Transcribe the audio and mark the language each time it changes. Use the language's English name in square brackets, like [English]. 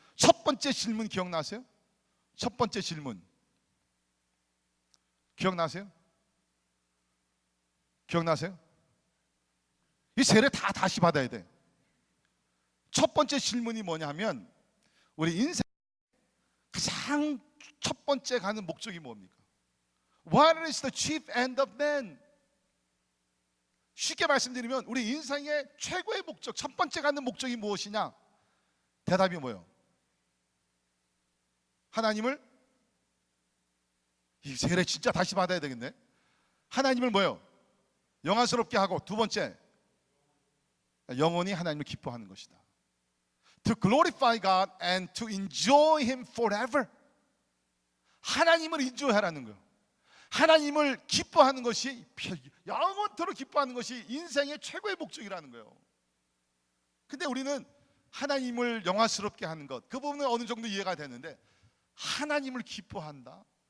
[Korean] 첫 번째 질문 기억나세요? 첫 번째 질문 기억나세요? 기억나세요? 이 세례 다 다시 받아야 돼. 첫 번째 질문이 뭐냐면 우리 인생 가장 첫 번째 가는 목적이 뭡니까? [English] What is the chief end of man? [Korean] 쉽게 말씀드리면 우리 인생의 최고의 목적, 첫 번째 가는 목적이 무엇이냐? 대답이 뭐예요? 하나님을, 이 세례 진짜 다시 받아야 되겠네. 하나님을 뭐예요? 영화스럽게 하고, 두 번째 영원히 하나님을 기뻐하는 것이다. [English] To glorify God and to enjoy Him forever. [Korean] 하나님을 인조하라는 거예요. 하나님을 기뻐하는 것이, 영원토록 기뻐하는 것이 인생의 최고의 목적이라는 거예요. 근데 우리는 하나님을 영화스럽게 하는 것, 그 부분은 어느 정도 이해가 되는데 하나님을 기뻐한다?